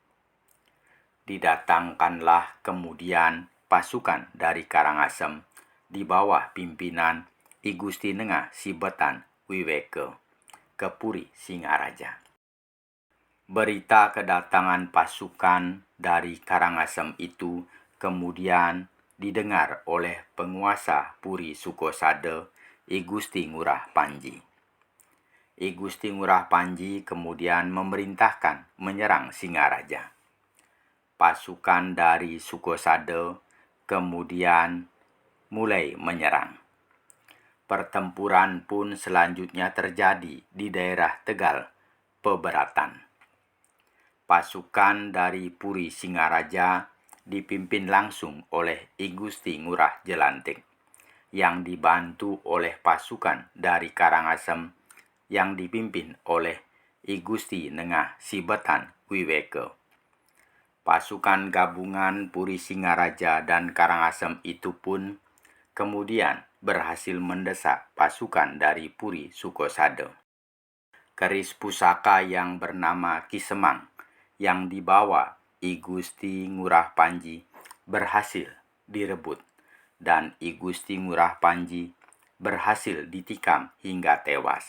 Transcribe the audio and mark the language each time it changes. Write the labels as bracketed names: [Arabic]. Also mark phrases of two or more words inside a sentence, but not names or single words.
[Indonesian] Didatangkanlah kemudian pasukan dari Karangasem di bawah pimpinan I Gusti Nengah Sibetan Wiweke ke Puri Singaraja. Berita kedatangan pasukan dari Karangasem itu kemudian didengar oleh penguasa Puri Sukosade I Gusti Ngurah Panji. I Gusti Ngurah Panji kemudian memerintahkan menyerang Singaraja. Pasukan dari Sukosade kemudian mulai menyerang. Pertempuran pun selanjutnya terjadi di daerah Tegal, Peberatan. Pasukan dari Puri Singaraja dipimpin langsung oleh I Gusti Ngurah Jelantik, yang dibantu oleh pasukan dari Karangasem yang dipimpin oleh I Gusti Nengah Sibetan Wiweke. Pasukan gabungan Puri Singaraja dan Karangasem itu pun kemudian berhasil mendesak pasukan dari Puri Sukosade. Keris pusaka yang bernama Kisemang yang dibawa I Gusti Ngurah Panji berhasil direbut dan I Gusti Ngurah Panji berhasil ditikam hingga tewas.